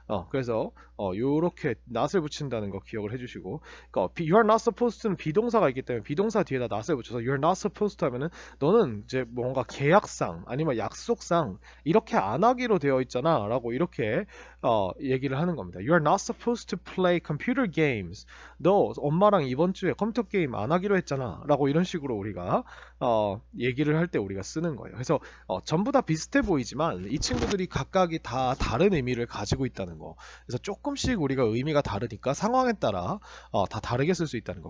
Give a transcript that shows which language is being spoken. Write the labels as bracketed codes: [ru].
[ko] 그래서 요렇게 not을 붙인다는 거 기억을 해주시고, 그러니까 [en] you are not supposed to [ko] 는 비동사가 있기 때문에 비동사 뒤에다 not을 붙여서 [en] you're not supposed to [ko] 하면은 너는 이제 뭔가 계약상 아니면 약속상 이렇게 안 하기로 되어 있잖아 라고 이렇게 얘기를 하는 겁니다. [en] You are not supposed to play computer games. [ko] 너 엄마랑 이번 주에 컴퓨터 게임 안 하기로 했잖아 라고 이런 식으로 우리가 얘기를 할 때 우리가 쓰는 거예요. 그래서 전부 다 비슷해 보이지만 이 친구들이 각각이 다 다른 의미를 가지고 있다는 거. 그래서 조금씩 우리가 의미가 다르니까 상황에 따라 다 다르게 쓸 수 있다는 거.